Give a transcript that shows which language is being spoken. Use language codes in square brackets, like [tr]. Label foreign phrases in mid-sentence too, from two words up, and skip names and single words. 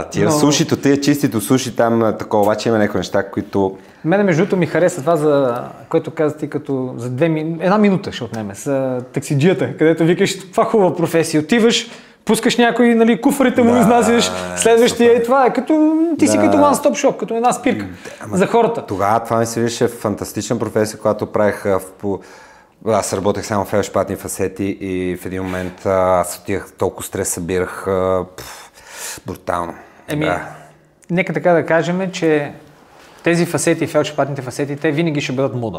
[bg] Тия сушито, тия чистито суши, там такова, обаче има някои неща, които... Мене между другото ми хареса това, за което каза ти, като за 1 минута ще отнеме, с таксиджията, където викаш, това хубава професия, отиваш, пускаш някой, нали, куфарите му изнасяш, следващия и това е като, ти си като [en] one-stop shop, [bg] като една спирка за хората. Тогава това ми се виждаше фантастична професия, която правих аз работех само в фелшпатни фасети и в един момент аз отивах, толкова стрес събирах, брутално. Нека така да кажем, че тези фасети, фелшпатните фасети, те винаги ще бъдат мода.